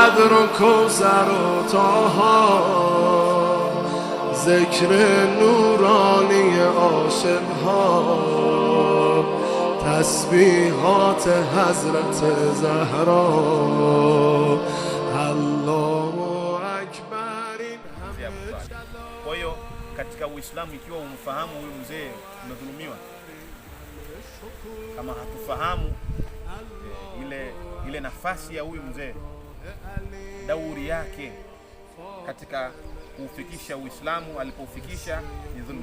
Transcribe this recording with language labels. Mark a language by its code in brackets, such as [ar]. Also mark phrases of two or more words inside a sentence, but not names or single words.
[fa] قدر و کوثر و طاها، ذکر نورانی عاشقها، تسبیحات حضرت زهرا، [ar] الله اکبر. [sw] Kwa hiyo katika Uislamu, ikiwa umfahamu huyu mzee, umedhulumiwa. Kama hatufahamu ile nafasi ya huyu mzee, dauri yake katika kufikisha Uislamu alipofikisha, ni dhulma.